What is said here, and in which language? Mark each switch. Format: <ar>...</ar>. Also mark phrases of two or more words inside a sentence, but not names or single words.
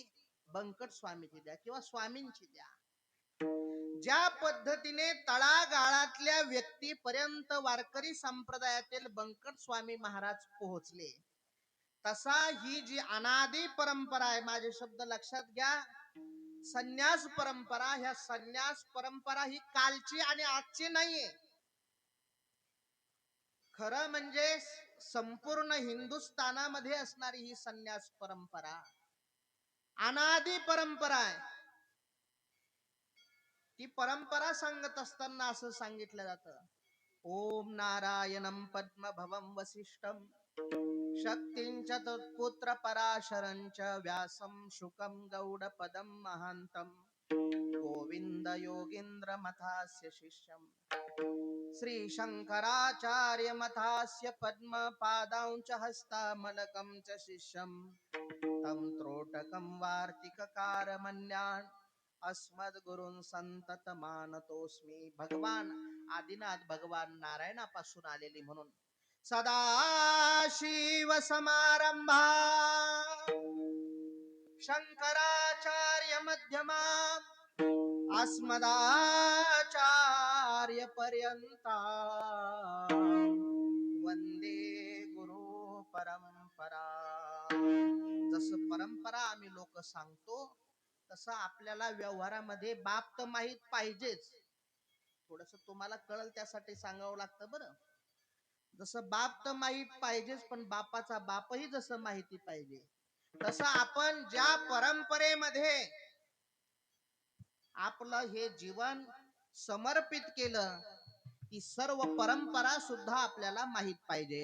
<mr>बंकट स्वामीची द्या किंवा स्वामींची द्या. ज्या पद्धतीने तळागाळातल्या व्यक्तीपर्यंत वारकरी संप्रदायातील बंकट स्वामी महाराज पोहोचले, तसा ही जी अनादी परंपरा आहे, माझे शब्द लक्षात घ्या, संन्यास परंपरा, ह्या संन्यास परंपरा ही कालची आणि आजची नाहीये. खरं म्हणजे संपूर्ण हिंदुस्थानामध्ये असणारी ही संन्यास परंपरा अनादी परंपरा आहे. ती परंपरा सांगत असताना असं सांगितलं जातं,</mr> <sa>ओम नारायणं पद्मभवं वसिष्ठं शक्तिंच तत्पुत्र पराशरंच व्यासं शुकं गौडपदं महांतं गोविंद योगींद्र मथास्य शिष्यं श्री शंकराचार्य मथास्य पद्म पादांच हस्तामलकं च शिष्यं तं त्रोटकं वार्तिककार मन्यान् अस्मद्गुरुं संतत मानतोस्मी.</sa> <mr>भगवान आदिनाथ, भगवान नारायणापासून आलेली म्हणून</mr> <sa>सदाशिव समारंभा शंकराचार्य मध्यमा अस्मदाचार्य पर्यंता वंदे गुरु परंपरा.</sa> <mr>जसं परंपरा आम्ही लोक सांगतो तसं आपल्याला व्यवहारामध्ये बाप तर माहित पाहिजेच. थोडस तुम्हाला कळल त्यासाठी सांगावं लागतं बरं. जसं बाप तर माहित पाहिजेच, पण बापाचा बापही जसं माहिती पाहिजे, तसं आपण ज्या परंपरेमध्ये आपलं हे जीवन समर्पित केलं, ती सर्व परंपरा सुद्धा आपल्याला माहित पाहिजे.</mr>